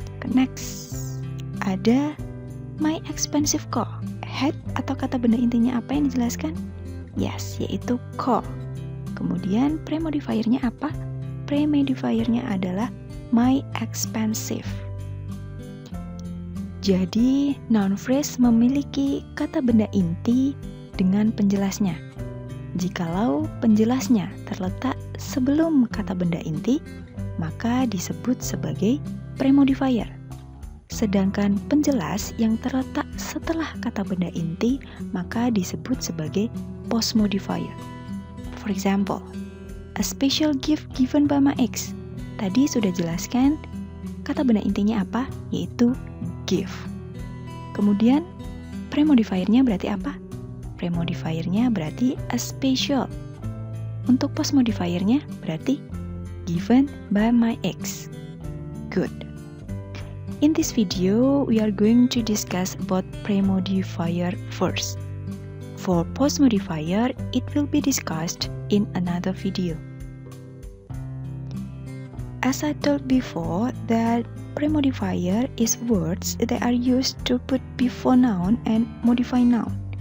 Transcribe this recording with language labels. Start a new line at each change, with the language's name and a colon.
English: Next, ada my expensive car.
Indonesian: Head atau kata benda intinya apa yang dijelaskan? Yes, yaitu car. Kemudian pre-modifiernya apa? Pre-modifiernya adalah
English: my expensive.
Indonesian: Jadi, noun phrase memiliki kata benda inti dengan penjelasnya. Jikalau penjelasnya terletak sebelum kata benda inti, maka disebut sebagai pre-modifier. Sedangkan penjelas yang terletak setelah kata benda inti, maka disebut sebagai post-modifier.
English: For example, a special gift given by my ex.
Indonesian: Tadi sudah jelaskan kata benda intinya apa, yaitu gift. Kemudian pre-modifiernya berarti apa? Pre-modifiernya berarti
English: a special.
Indonesian: Untuk post-modifiernya berarti
English: given by my ex. Good. In this video, we are going to discuss about pre-modifier first. For post-modifier, it will be discussed in another video. As I told before, that pre-modifier is words that are used to put before noun and modify noun.